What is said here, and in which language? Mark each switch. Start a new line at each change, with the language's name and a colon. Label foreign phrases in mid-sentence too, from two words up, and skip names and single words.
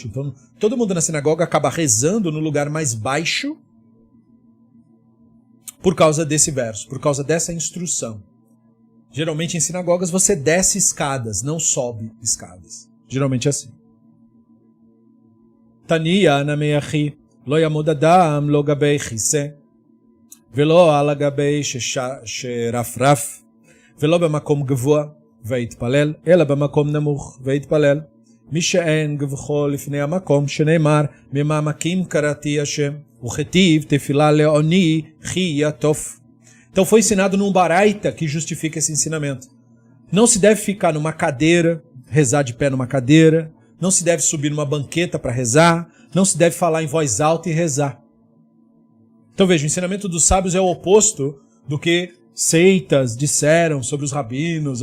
Portuguese: Então, todo mundo na sinagoga acaba rezando no lugar mais baixo por causa desse verso, por causa dessa instrução. Geralmente em sinagogas você desce escadas, não sobe escadas. Geralmente é assim.
Hebrew: תניא נמי לא יעמוד אדם לא גבי כסא ולא על גבי שרפרף ולא במקום גבוה, ויתפלל, אלא במקום נמוך, ויתפלל. מי שאין גבחו לפני המקום, שנאמר, ממעמקים קראתי השם, וכתיב תפילה לעוני, כי יטוף.
Portuguese: Então foi ensinado num baraita que justifica esse ensinamento. Não se deve ficar numa cadeira, rezar de pé numa cadeira, não se deve subir numa banqueta para rezar, não se deve falar em voz alta e rezar. Então veja, o ensinamento dos sábios é o oposto do que seitas disseram sobre os rabinos.